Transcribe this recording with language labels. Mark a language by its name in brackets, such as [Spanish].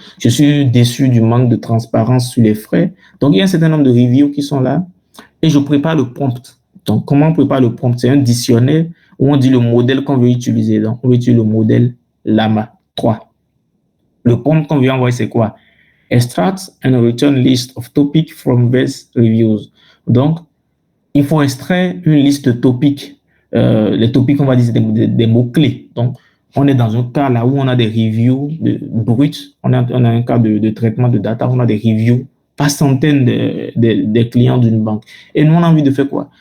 [French] Je suis déçu du manque de transparence sur les frais. Donc, il y a un certain nombre de reviews qui sont là. Et je prépare le prompt. Donc, comment on prépare le prompt? C'est un dictionnaire où on dit le modèle qu'on veut utiliser. Donc, on veut utiliser le modèle Llama 3. Le prompt qu'on veut envoyer, c'est quoi? [English] Extract and return list of topics from best reviews. [French] Donc, il faut extraire une liste de topics. Les topics, on va dire, c'est des mots-clés. Donc, on est dans un cas là où on a des reviews brutes. On a un cas de traitement de data. On a des reviews par centaines des clients d'une banque. Et nous, on a envie de faire quoi?